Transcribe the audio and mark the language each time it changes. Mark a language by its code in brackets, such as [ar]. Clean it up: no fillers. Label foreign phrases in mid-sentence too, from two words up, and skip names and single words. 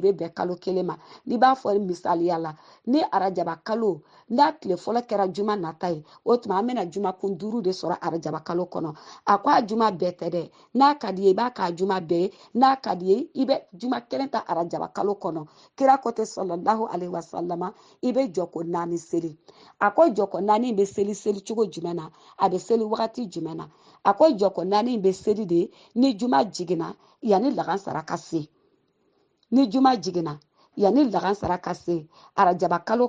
[bm] bɛ bɛn kalo kelen ma n'i b'a fɔ misaliya la ni arajaba kalo n'a tile fɔlɔ kɛra juma nata ye o tuma an bɛna jumakun 5 de sɔrɔ arajaba kalo kɔnɔ a ko a juma bɛɛ tɛ dɛ n'a ka di ye i b'a k'a juma bɛɛ ye n'a ka di ye i bɛ juma kelen ta arajaba kalo kɔnɔ kira ko tɛ sallallahu [ar] عليه وسلم [bm] i bɛ jɔ ko 4 seli a ko jɔ ko 4 bɛ seli cogo jumɛn na a bɛ seli wagati jumɛn na a ko jɔ ko 4 bɛ seli de ni juma jiginna yanni lagansara ka se ni juma jiginna yanni lagansara ka se arajaba kalo